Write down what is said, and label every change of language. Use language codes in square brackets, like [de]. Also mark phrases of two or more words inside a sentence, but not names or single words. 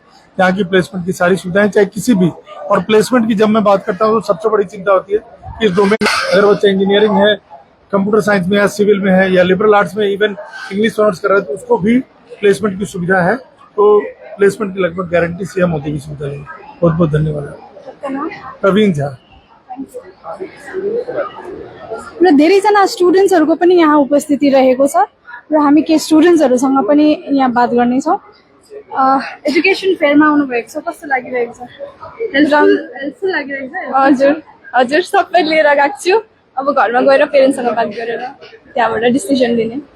[hi] यहाँ की प्लेसमेंट की सारी सुविधाएं चाहे किसी भी, और प्लेसमेंट की जब मैं बात करता हूँ तो सबसे बड़ी चिंता होती है कि इस डोमेन अगर बच्चा इंजीनियरिंग है, [en] computer science [hi] में है, सिविल में है या [en] liberal arts [hi] में, इवन [en] English honours [hi] कर रहा है तो उसको भी प्लेसमेंट की सुविधा है। तो प्लेसमेंट की लगभग गारंटी से हम मोदी विश्वविद्यालय। बहुत बहुत धन्यवाद। प्रवीण झा। [ne] र धेरैजना स्टुडेन्ट्सहरूको पनि यहाँ उपस्थिति रहेको छ र हामी केही स्टुडेन्ट्सहरूसँग पनि यहाँ बात गर्नेछौँ। एजुकेसन फेयरमा आउनुभएको छ, कस्तो लागिरहेको छ? हेल्पफुल लागिरहेको छ? हजुर हजुर, सबै लिएर गएको छु। अब घरमा गएर पेरेन्ट्ससँग बात गरेर त्यहाँबाट डिसिजन लिने।